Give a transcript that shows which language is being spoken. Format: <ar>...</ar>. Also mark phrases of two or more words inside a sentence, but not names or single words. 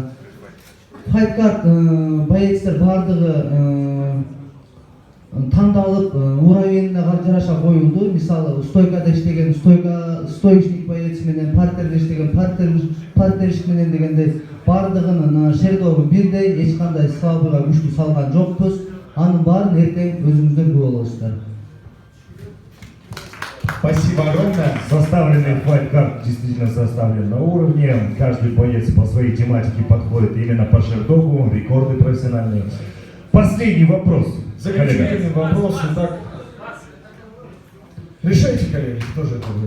<ky>Файткарт боецтер бардыгы тандалып уровенине жараша коюлду. Мисалы стойкада иштеген стойка стоечник боец менен партерлеш деген партерлеш менен дегенде бардыгынын шердогу бирдей, эч кандай слабыйга күчтүү салган жокпуз. Анын баарын эртең өзүңүздөр күбө болосуздар.</ky> <ru>Спасибо огромное. Составленный файт-карт действительно составлен на уровне. Каждый боец по своей тематике подходит именно по шердогу, рекорды профессиональные. Последний вопрос. Заключительный вопрос. Итак, решайте, коллеги, кто же это будет.</ru>